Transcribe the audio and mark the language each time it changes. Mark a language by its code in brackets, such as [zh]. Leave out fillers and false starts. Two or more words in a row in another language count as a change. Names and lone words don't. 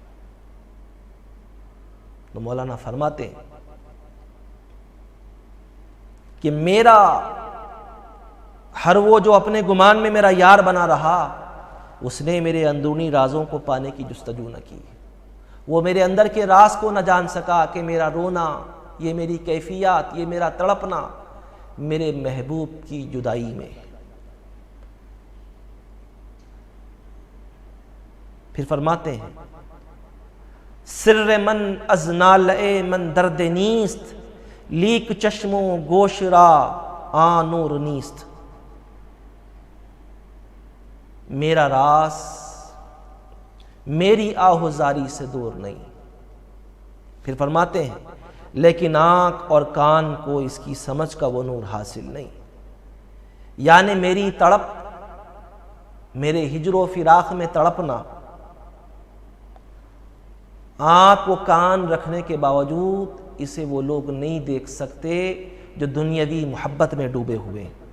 [ur] تو مولانا فرماتے ہیں کہ میرا ہر وہ جو اپنے گمان میں میرا یار بنا رہا، اس نے میرے اندرونی رازوں کو پانے کی جستجو نہ کی. وہ میرے اندر کے راز کو نہ جان سکا کہ میرا رونا، یہ میری کیفیات، یہ میرا تڑپنا میرے محبوب کی جدائی میں. پھر فرماتے ہیں [fa] سر من از نالے من درد نیست، لیک چشم و گوش را آن نور نیست. [ur] میرا راز میری آہوزاری سے دور نہیں. پھر فرماتے ہیں لیکن آنکھ اور کان کو اس کی سمجھ کا وہ نور حاصل نہیں. یعنی میری تڑپ، میرے ہجر و فراق میں تڑپنا، آنکھ و کان رکھنے کے باوجود اسے وہ لوگ نہیں دیکھ سکتے جو دنیاوی محبت میں ڈوبے ہوئے.